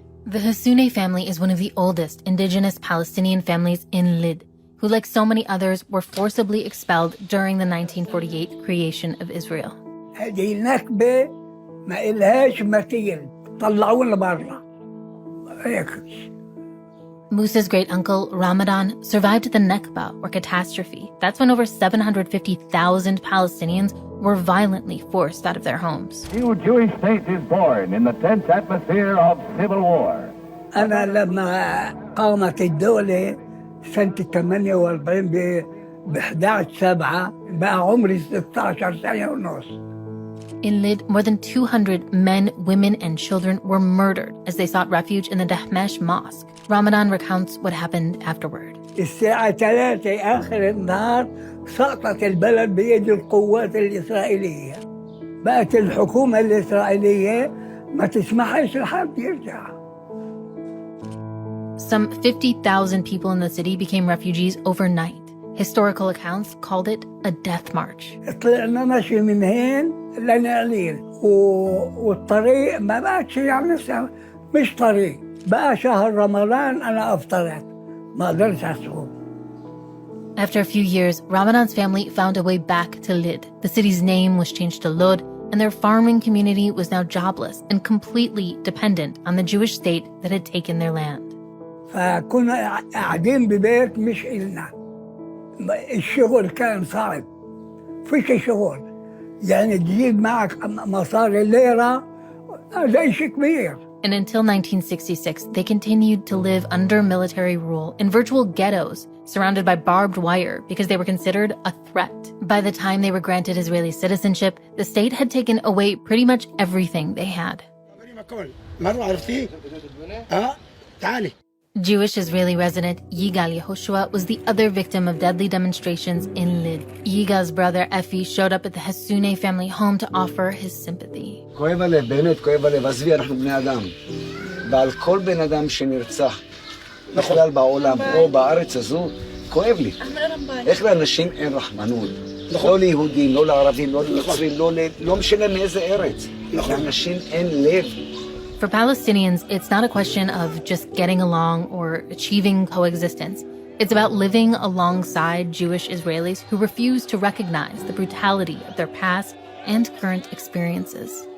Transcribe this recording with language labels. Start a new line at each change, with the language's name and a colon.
English: The Hassouneh family is one of the oldest indigenous Palestinian families in Lid, who, like so many others, were forcibly expelled during the 1948 creation of Israel.
Arabic: هذه النكبة ما إلهاش مثيل، طلعونا برا هيك.
English: Musa's great-uncle, Ramadan, survived the Nakba, or catastrophe. That's when over 750,000 Palestinians were violently forced out of their homes. New Jewish state is born in the tense atmosphere of civil war.
Arabic: أنا لما قامت الدولة سنة 48 ب 11/7 بقى عمري 16 سنة ونص.
English: In Lid, more than 200 men, women, and children were murdered as they sought refuge in the Dahmash mosque. Ramadan recounts what happened afterward.
Arabic: الساعة 3 آخر النهار سقطت البلد بيد القوات الإسرائيلية. بقت الحكومة الإسرائيلية ما تسمحش لحد يرجع.
English: Some 50,000 people in the city became refugees overnight. Historical accounts called it a death march.
Arabic: طلعنا ماشي من هين لنعليل والطريق ما بقتش يعني مش طريق. بقى شهر رمضان أنا أفطرت ما قدرت أسوق.
English: After a few years, Ramadan's family found a way back to Lid. The city's name was changed to Lod, and their farming community was now jobless and completely dependent on the Jewish state that had taken their land.
Arabic: فكنا قاعدين ببيت مش إلنا. الشغل كان صعب. فيش شغل. يعني تجيب معك مصاري ليرة زي شيء كبير.
English: And until 1966, they continued to live under military rule in virtual ghettos, surrounded by barbed wire because they were considered a threat. By the time they were granted Israeli citizenship, the state had taken away pretty much everything they had. Jewish Israeli resident Yigal Yehoshua was the other victim of deadly demonstrations in Lid. Yigal's brother Efi showed up at the Hassouneh family home to offer his sympathy.
Hebrew: כואב הלב, באמת כואב הלב. עזבי, אנחנו בני אדם. ועל כל בן אדם שנרצח, בכלל בעולם או בארץ הזו, כואב לי. איך לאנשים אין רחמנות? לא ליהודים, לא לערבים, לא לנוצרים, לא משנה מאיזה ארץ. לאנשים אין לב.
English: For Palestinians, it's not a question of just getting along or achieving coexistence. It's about living alongside Jewish Israelis who refuse to recognize the brutality of their past and current experiences.